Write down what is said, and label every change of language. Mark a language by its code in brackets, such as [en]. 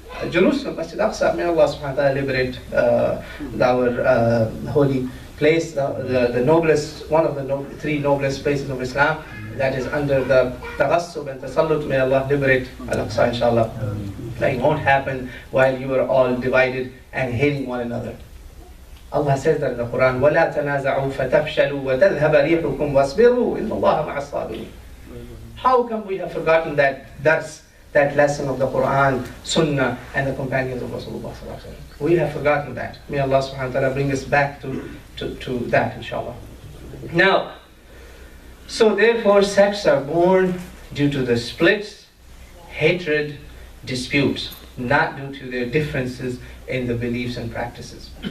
[en] Jerusalem, Masjid Aqsa, may Allah subhanahu wa ta'ala liberate our holy place, the noblest, one of the three noblest places of Islam, that is under the taghassub and tasallut. May Allah liberate Al-Aqsa, inshallah. That won't happen while you are all divided and hating one another. [ar] Allah says that in the Quran, وَلَا تَنَازَعُوا فَتَفْشَلُوا وَتَذْهَبَ رِيحُكُمْ وَاصْبِرُوا إِنَّ اللَّهَ مَعَ الصَّابِرِينَ. [en] How come we have forgotten that lesson of the Quran, Sunnah, and the companions of Rasulullah sallallahu alaihi wasallam? We have forgotten that. May Allah subhanahu wa ta'ala bring us back to that, inshallah. Now, so therefore sects are born due to the splits, hatred, disputes, not due to their differences in the beliefs and practices.